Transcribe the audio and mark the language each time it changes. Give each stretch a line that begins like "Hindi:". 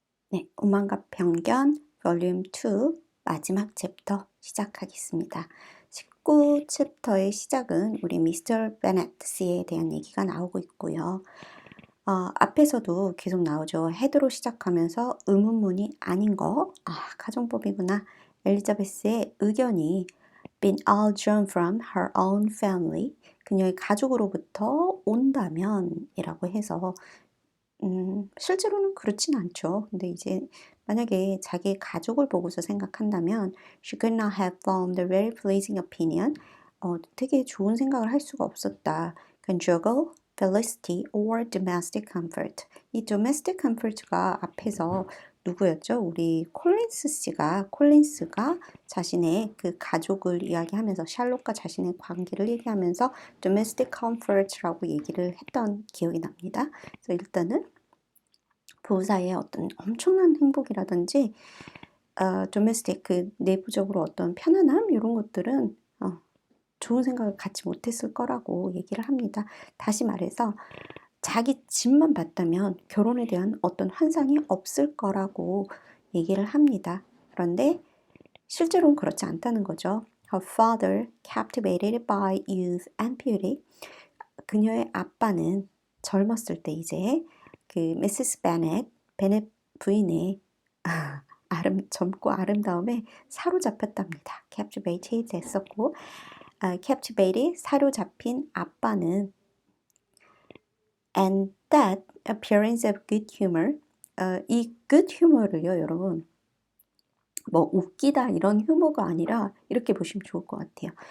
Korean: 네, 오만과 편견 볼륨 2 마지막 챕터 시작하겠습니다. 19 챕터의 시작은 우리 미스터 베네트스에 대한 얘기가 나오고 있고요. 앞에서도 계속 나오죠. 헤드로 시작하면서 의문문이 아닌 거. 가정법이구나. 엘리자베스의 의견이
English: been all drawn from her own family.
Korean: 그녀의 가족으로부터 온다면 이라고 해서 실제로는 그렇진 않죠. 근데 이제 만약에 자기의 가족을 보고서 생각한다면
English: she could not have formed a very pleasing opinion.
Korean: 되게 좋은 생각을 할 수가 없었다.
English: conjugal felicity or domestic comfort.
Korean: 이 domestic comfort가 앞에서 누구였죠? 우리 콜린스가 자신의 그 가족을 이야기하면서 샬롯과 자신의 관계를 얘기하면서 domestic comfort라고 얘기를 했던 기억이 납니다. 그래서 일단은 부부 사이의 어떤 엄청난 행복이라든지 domestic 그 내부적으로 어떤 편안함 이런 것들은 좋은 생각을 갖지 못했을 거라고 얘기를 합니다. 다시 말해서 자기 집만 봤다면 결혼에 대한 어떤 환상이 없을 거라고 얘기를 합니다. 그런데 실제로는 그렇지 않다는 거죠.
English: Her father, captivated by youth and beauty.
Korean: 그녀의 아빠는 젊었을 때 이제 그 미세스 베넷 부인의 젊고 아름다움에 사로잡혔답니다. captivated 됐었고 captivated 사로잡힌 아빠는
English: and that appearance of good humor
Korean: 이 good humor를요 여러분 뭐 웃기다 이런 휴머가 아니라 이렇게 보시면 좋을 것 같아요.